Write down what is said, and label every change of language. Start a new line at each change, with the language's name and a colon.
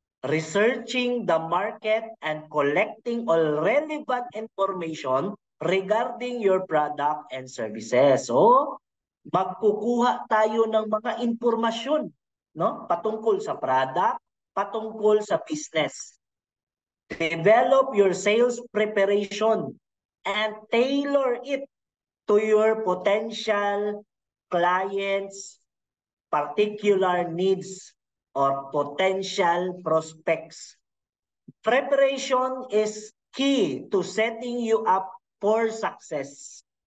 English: Researching the market and collecting all relevant information regarding your product and services.
Filipino: So, magkukuha tayo ng mga impormasyon, no, patungkol sa product, patungkol sa business.
English: Develop your sales preparation and tailor it to your potential clients' particular needs or potential prospects. Preparation is key to setting you up for success.